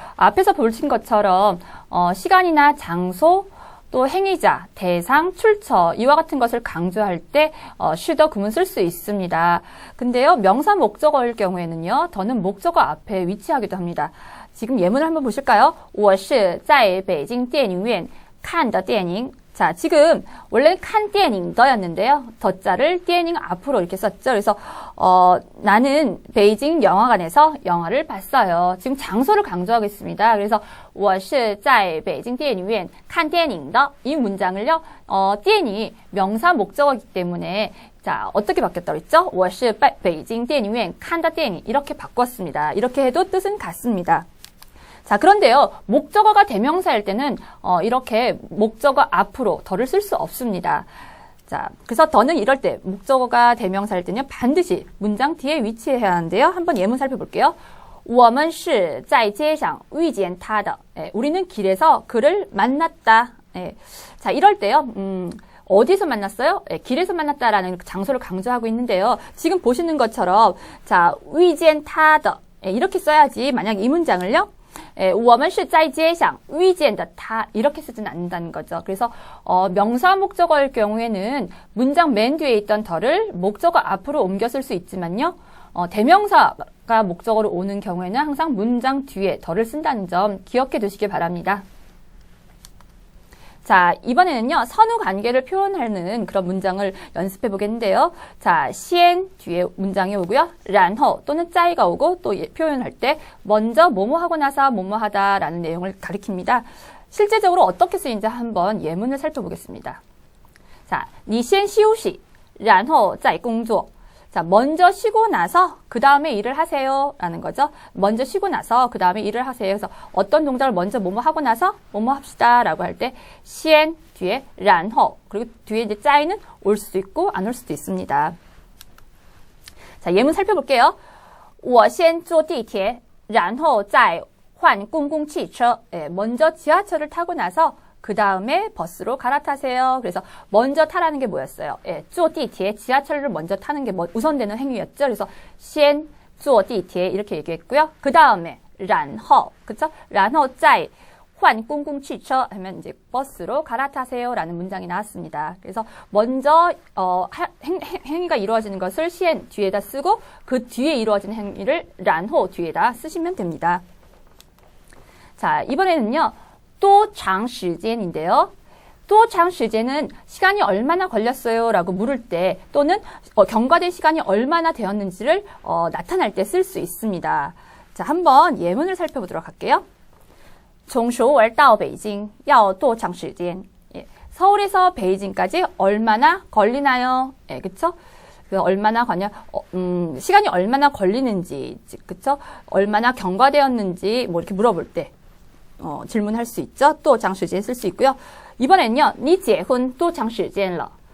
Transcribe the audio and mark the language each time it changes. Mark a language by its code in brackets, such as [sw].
[ko] 앞에서 보신 것처럼 시간이나 장소, 또 행위자, 대상, 출처 이와 같은 것을 강조할 때 시 더 구문 쓸 수 있습니다. 근데요, 명사 목적어일 경우에는요, 더는 목적어 앞에 위치하기도 합니다. 지금 예문을 한번 보실까요? [zh] 我是在北京电影院看的电影. [ko] 자, 지금 원래는 칸 띠에닝 더였는데요. 더자를 띠에닝 앞으로 이렇게 썼죠. 그래서 나는 베이징 영화관에서 영화를 봤어요. 지금 장소를 강조하고 있습니다. 그래서 [zh] 我是在北京电影院看电影的. [ko] 이 문장을요. 띠에닝이 명사 목적어이기 때문에 자, 어떻게 바뀌었다고 했죠? [zh] 我是北京电影院看的电影 [ko] 이렇게 바꿨습니다. 이렇게 해도 뜻은 같습니다. 자, 그런데요, 목적어가 대명사일 때는 이렇게 목적어 앞으로 더를 쓸 수 없습니다. 자, 그래서 더는 이럴 때 목적어가 대명사일 때는 반드시 문장 뒤에 위치해야 하는데요. 한번 예문 살펴볼게요. [zh] 我们是在街上遇见他的. [ko] 우리는 길에서 그를 만났다. 자, 이럴 때요. 어디서 만났어요? 길에서 만났다라는 장소를 강조하고 있는데요. 지금 보시는 것처럼 자, [zh] 遇见他的 [ko] 이렇게 써야지. 만약 이 문장을요. [zh] 我们是在街上遇见的他 [ko] 이렇게 쓰진 않는다는 거죠. 그래서 명사 목적어일 경우에는 문장 맨 뒤에 있던 더를 목적어 앞으로 옮겨 쓸 수 있지만요. 대명사가 목적어로 오는 경우에는 항상 문장 뒤에 더를 쓴다는 점 기억해 두시기 바랍니다. 자, 이번에는요, 선후 관계를 표현하는 그런 문장을 연습해 보겠는데요. 자, 시엔 뒤에 문장이 오고요. [zh] 然后 [ko] 또는 짜이가 오고 또 표현할 때 먼저 뭐뭐 하고 나서 뭐뭐 하다라는 내용을 가리킵니다. 실제적으로 어떻게 쓰이는지 한번 예문을 살펴보겠습니다. 자, [zh] 你先休息然后再工作. [ko] 자, 먼저 쉬고 나서 그 다음에 일을 하세요 라는 거죠. 먼저 쉬고 나서 그 다음에 일을 하세요. 그래서 어떤 동작을 먼저 뭐뭐 하고 나서 뭐뭐 합시다 라고 할 때 시엔 뒤에 [zh] 然后 [ko] 그리고 뒤에 이제 짜이는 올 수도 있고 안 올 수도 있습니다. 자, 예문 살펴볼게요. [zh] 我先坐地铁然后再换公共汽车. [ko] 예, 먼저 지하철을 타고 나서 그 다음에 버스로 갈아타세요. 그래서 먼저 타라는 게 뭐였어요? 예, [zh] 坐地铁 [ko] 지하철을 먼저 타는 게 우선되는 행위였죠. 그래서 [zh] 先坐地铁 [ko] 이렇게 얘기했고요. 그 다음에 [zh] 然后 [ko] 그쵸? [zh] 然后再换公共汽车 [ko] 하면 이제 버스로 갈아타세요라는 문장이 나왔습니다. 그래서 먼저 행위가 이루어지는 것을 시엔 뒤에다 쓰고 그 뒤에 이루어지는 행위를 [zh] 然后 [ko] 뒤에다 쓰시면 됩니다. 자, 이번에는요. [zh] 多长时间 [ko] 인데요. [zh] 多长时间 [ko] 은 시간이 얼마나 걸렸어요 라고 물을 때 또는 경과된 시간이 얼마나 되었는지를 나타날 때 쓸 수 있습니다. 자, 한번 예문을 살펴보도록 할게요. [zh] 从首尔到北京要多长时间? [ko] 예, 서울에서 베이징까지 얼마나 걸리나요? 예, 그쵸? 얼마나 걸냐? 시간이 얼마나 걸리는지, 그쵸? 얼마나 경과되었는지 뭐 이렇게 물어볼 때 질문할 수 있죠. [zh] 多长时间 [ko] 쓸 수 있고요. 이번엔요. [zh] 你结婚多长时间了?